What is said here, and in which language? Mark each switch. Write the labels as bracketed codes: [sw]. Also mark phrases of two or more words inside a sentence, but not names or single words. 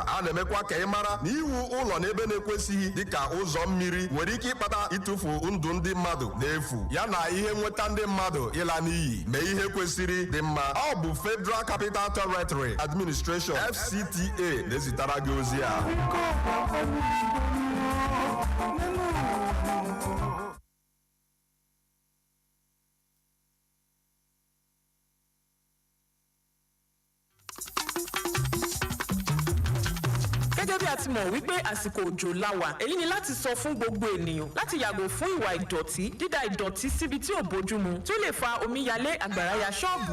[ig] A na-emekwa ka ị mara na iwu ụlọ n'ebe na-ekwesịghị dịka ụzọ mmiri nwere ike ịkpata ịtụfu ndụ ndị mmadụ n'efu ya na ihe nweta ndị mmadụ ịla n'iyi. Mee ihe kwesịrị dị mma. Ọ bụ Federal Capital Territory Administration FCTA na-ezitara gị ozi a. [yo] gẹ́gẹ́ bí a ti mọ̀ wípé àsìkò òjò la wà, èyí ni láti sọ fún gbogbo ènìyàn láti yàgò fún ìwà ìdọ̀tí, dídà ìdọ̀tí síbi tí ò bójúmu tí ó lè fa omíyalé, àgbàrá ya ṣọ́ọ̀bù.